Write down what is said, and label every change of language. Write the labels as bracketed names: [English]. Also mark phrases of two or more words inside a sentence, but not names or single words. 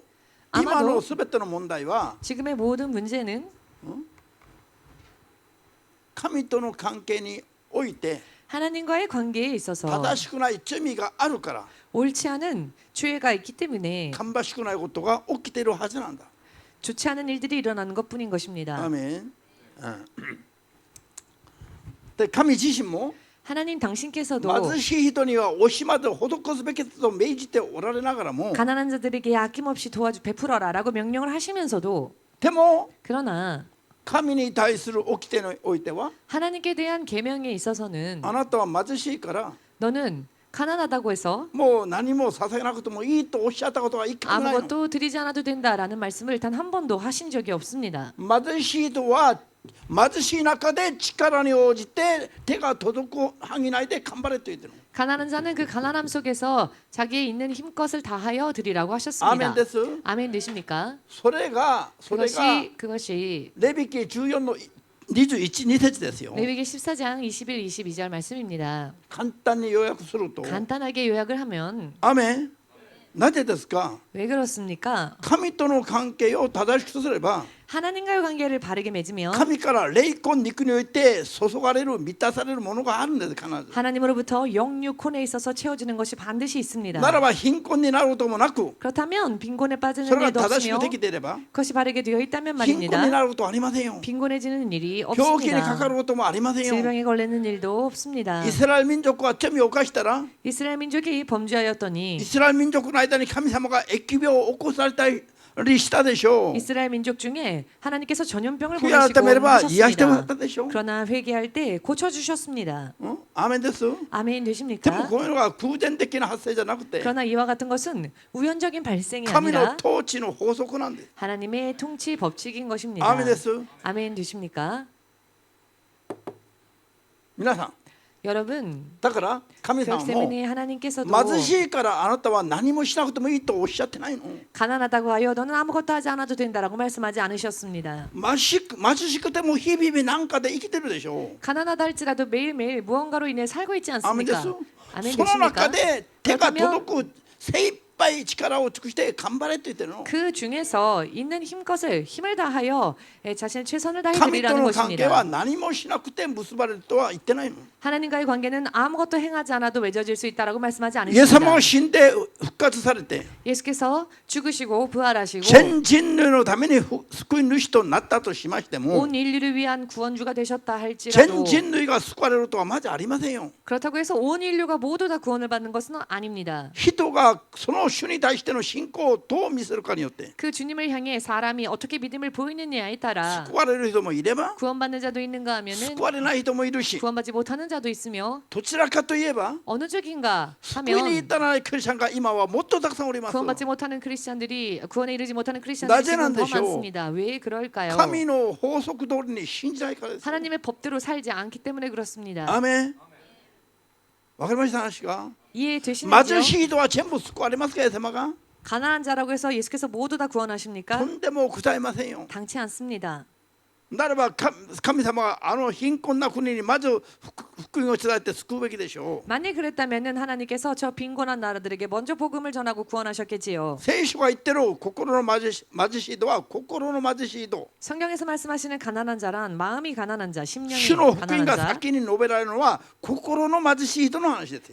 [Japanese] アマド今の全ての問題は [Korean] 지금의 모든 문제는 [Japanese] 神との関係において [Korean] 하나님과의 관계에 있어서 [Japanese] 正しくない罪があるから [Korean] 옳지 않은 죄가 있기 때문에 [Japanese] 芳しくないことが起きているはずなんだ。 [Korean] 좋지 않은 일들이 일어나는 것뿐인 것입니다. [Japanese] アメン。で神自身も [Korean] 하나님 당신께서도 [Japanese] 貧しい人には惜しまず施すべきと命じておられながらも [Korean] 가난한 자들에게 아낌없이 도와주 베풀어라라고 명령을 하시면서도 [Japanese] でも [Korean] 그러나 [Japanese] 神に対する掟においては [Korean] 하나님께 대한 계명에 있어서는 [Japanese] あなたは貧しいから [Korean] 너는 가난하다고 해서 [Japanese] もう何も捧げなくてもいいとおっしゃったことは一回もないの。 [Korean] 아무것도 드리지 않아도 된다라는 말씀을 단 한 번도 하신 적이 없습니다. [Japanese] 貧しい人は貧しい中で力に応じて手が届く範囲内で頑張れと言ってるの。 [Korean] 가난한 자는 그 가난함 속에서 자기의 있는 힘껏을 다하여 드리라고 [Japanese] アーメ [Korean] 하셨습니다. [Japanese] ンです。 [Korean] 아멘 되십니까? [Japanese] それが [Korean] 그것이 [Japanese] レビ記14の21、2節ですよ。 [Korean] 레위기 14장 21, 22절 말씀입니다. [Japanese] 簡単に要約すると、 [Korean] 간단하게 요약을 하면 [Japanese] アーメン。なぜですか？ [Korean] 왜 그렇습니까? [Japanese] 神との関係を正しくすれば [Korean] 하나님과의 관계를 바르게 맺으면 [Japanese] 神から霊魂肉において注がれる満たされるものがあるんです。必ず [Korean] 하나님으로부터 영육혼에 있어서 채워지는 것이 반드시 있습니다. [Japanese] ならば貧困になることもなく [Korean] 그렇다면 빈곤에 [Japanese] そ [Korean] 빠지는 [Japanese] れが [Korean] 일도 [Japanese] 正し [Korean] 없으며 [Japanese] くできていれば [Korean] 그것이 바르게 되어 있다면 [Japanese] 貧困に [Korean] 말입니다. [Japanese] なることはありませんよ。 [Korean] 빈곤해지는 일이 [Japanese] 病気にかかる [Korean] 없습니다. [Japanese] こともありませんよ。 [Korean] 질병에 걸리는 일도 없습니다. [Japanese] イスラエル民族は罪を犯したら [Korean] 이스라엘 민족이 [Japanese] イ [Korean] 범죄하였더니 [Japanese] スラエル民族の間に神様が疫病を起こされたりしたでしょう。 [Korean] 이스라엘 민족 중에 하나님께서 전염병을 [Japanese] 悔い改 [Korean] 보내시고 [Japanese] めれば癒してもらっ [Korean] 하셨습니다. [Japanese] たでしょう。 [Korean] 그러나 회개할 때 고쳐주셨습니다. [Japanese] アーメンです。 [Korean] 아멘 [Japanese] でも [Korean] 되십니까? [Japanese] こういうのが偶然的な発生じゃなくて [Korean] 그러나 이와 같은 것은 우연적인 발생이 [Japanese] 神の [Korean] 아니라 [Japanese] 統治の法則なんです。 [Korean] 하나님의 통치 법칙인 [Japanese] ア [Korean] 것입니다. [Japanese] ーメンです。 [Korean] 아멘 되십니까? [Japanese] 皆さん、 [Korean] 여러분 [Japanese] だから神様 [Korean] 그렇기 [Japanese] も [Korean] 때문에 하나님께서도 [Japanese] 貧しいからあなたは何もしなくてもいいとおっしゃってないの。 [Korean] 가난하다고 하여 너는 아무것도 하지 않아도 된다라고 말씀하지 않으셨습니다. [Japanese] 貧しくても日々なんかで生きてるでしょう。 [Korean] 가난하다 할지라도 매일매일 무언가로 인해 살고 있지 [Japanese] アーメンで [Korean] 않습니까? [Japanese] す。 [Korean] 아멘 [Japanese] その中 [Korean] 되십니까? [Japanese] で手が [Korean] 그렇다면 [Japanese] 届く精一杯力を尽くして頑張れって言ってるの。 [Korean] 그 중에서 있는 힘것을 힘을 다하여 자신의 최선을 다해 [Japanese] 神と [Korean] 드리라는 [Japanese] の関係は [Korean] 것입니다. [Japanese] 何もしなくて結ばれるとは言ってないの。 [Korean] 하나님과의 관계는 아무것도 행하지 않아도 맺어질 수 있다라고 말씀하지 [Japanese] イエス様 [Korean] 않으십니다. [Japanese] が死んで復活されて [Korean] 예수께서 죽으시고 부활하시고 [Japanese] 全人類のために救い主となったとしましても [Korean] 온 인류를 위한 구원주가 되셨다 [Japanese] 全 [Korean] 할지라도 [Japanese] 人類が救われるとはまずありませんよ。 [Korean] 그렇다고 해서 온 인류가 모두 다 구원을 받는 것은 아닙니다. [Japanese] 人がその主に対しての信仰をどう見せるかによって [Korean] 그 주님을 향해 사람이 어떻게 믿음을 보이느냐에 따라 [Japanese] 救われる人もいれば [Korean] 구원받는 자도 있는가 하면은 [Japanese] 救われない人もいるし [Korean] 구원받지 못하는 자도 있으며 [Japanese] どちらかといえば [Korean] 어느 쪽인가 [Japanese] 救いに [Korean] 하면 [Japanese] 至らないクリスチャンが今はもっとたくさんおります。 [Korean] 구원받지 못하는 크리스찬들이 구원에 이르지 못하는 크리스찬들이 지금 더 [Japanese] なぜなんでしょう. [Korean] 많습니다. 왜 그럴까요? [Japanese] 神の法則通りに信じないからです。 [Korean] 하나님의 법대로 살지 않기 때문에 그렇습니다. [Japanese] アーメン。わかりました話が。 [Korean] 이해되시나요? [Japanese] 貧しい人は全部救われますか、イエス様が。 [Korean] 가난한 자라고 해서 예수께서 모두 다 [Japanese] と [Korean] 구원하십니까? [Japanese] んでもございませんよ。 [Korean] 당치 않습니다. [Japanese] ならば神様はあの貧困な国にまず福音を伝えて救うべきでしょう。 [Korean] 만일 그랬다면은 하나님께서 저 빈곤한 나라들에게 먼저 복음을 전하고 구원하셨겠지요. [Japanese] 聖書が言ってる心の貧しい人は心の貧しい人。 [Korean] 성경에서 말씀하시는 가난한 자란 마음이 가난한 자, [Japanese] 主 [Korean] 심령이 [Japanese] の福音 [Korean] 가난한 [Japanese] が [Korean] 자. [Japanese] 先に述べられるのは心の貧しい人の話ですよ。